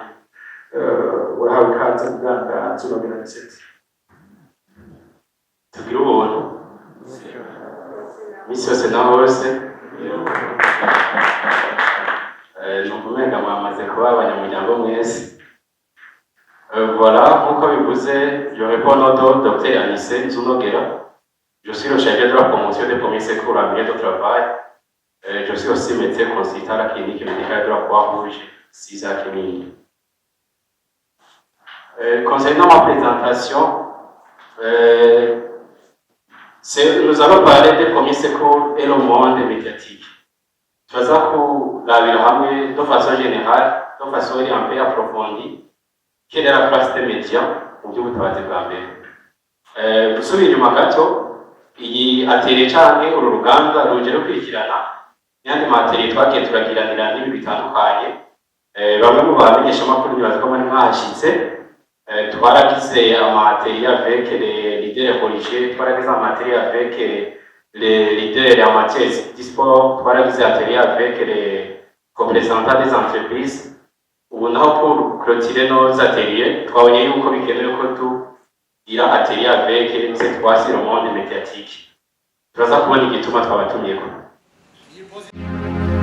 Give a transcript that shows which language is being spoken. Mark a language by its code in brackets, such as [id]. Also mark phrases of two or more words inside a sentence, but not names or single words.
[rn] Urahawe ikaze muganga Nzonogera Anisette. Tugire ubuntu misi yose na hose. Numva umenga mwamaze kuba abanyamuryango mwese. Voilà, nk'uko bivuze, [fr] je réponds au nom de Dr Anisette Nzonogera. Je suis le chargé de la promotion des premiers secours en milieu de travail. Je suis aussi médecin consultant à la clinique médicale de la Croix-Rouge, 6 à Kémini. Concernant ma présentation, nous allons parler des premiers secours et le monde médiatique. [rn] Tuzaza kurabira hamwe [fr] de façon générale, de façon un peu approfondie, quelle est la place des médias [rn] mu by'ubutabazi bwa mbere. Gusubira inyuma gato, iyi atelier canke uru ruganda ruje rukurikirana n'andi matelier twagiye turagiranira n'ibi bitandukanye. Bamwe mu bamenyeshamakuru bibaza ko muri mwahashitse, twaragize amatelier [fr] avec les leaders religieux, [rn] twaragize amatelier [fr] avec les leaders en matière de sport, [rn] twaragize atelier [fr] avec les représentants des entreprises. [rn] Ubu naho [fr] pour clôturer nos ateliers, [rn] twabonye yuko bikenewe ko tugira atelier [fr] avec cette fois-ci le monde médiatique. [rn] Turaza kubona igituma twabatumyeko.